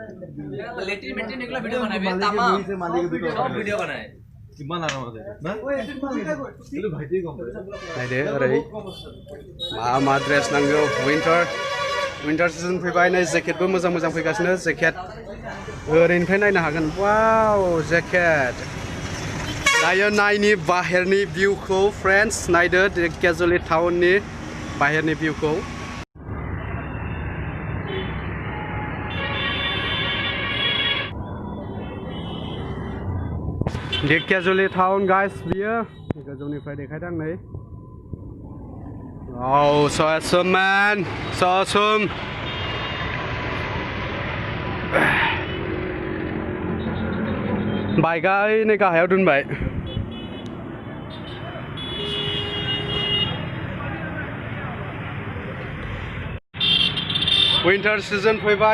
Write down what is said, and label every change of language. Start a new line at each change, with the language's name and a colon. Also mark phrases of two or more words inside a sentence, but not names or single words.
Bodo: नायदो ओरै मा ड्रेस नांगौ
English: winter season
Bodo: फैबाय नै जेकेटबो मोजां फैगासिनो जेकेट ओरैनिफ्राय नायनो हागोन वाव जेकेट दायो नायनि बाहेरनि भिउखौ फ्रेन्ड्स नायदो धेकियाजुलि टाउननि बाहेरनि भिउखौ धेकियाजुलि टाउन गाइस बियो गोजौनिफ्राय देखायदों नै औ
English: so awesome man so awesome
Bodo: बाइकआ नै गाहायाव दोनबाय
English: winter season
Bodo: फैबाय